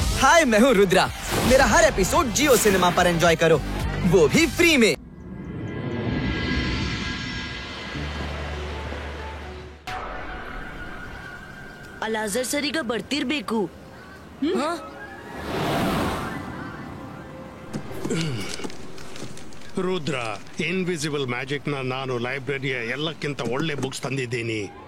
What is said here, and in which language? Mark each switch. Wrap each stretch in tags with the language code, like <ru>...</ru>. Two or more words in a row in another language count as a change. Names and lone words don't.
<hi>हाय, मैं हूँ रुद्रा। मेरा हर एपिसोड जियो सिनेमा पर एंजॉय करो, वो भी फ्री में।</hi> <kn>ಅಲಾಜರ್ ಸರ್ ಈಗ ಬರ್ತಿರ್ಬೇಕು. ರುದ್ರ,</kn> <en>invisible magic</en> <kn>ನಾನು ಲೈಬ್ರರಿಯ ಎಲ್ಲಕ್ಕಿಂತ ಒಳ್ಳೆ ಬುಕ್ಸ್ ತಂದಿದ್ದೀನಿ.</kn>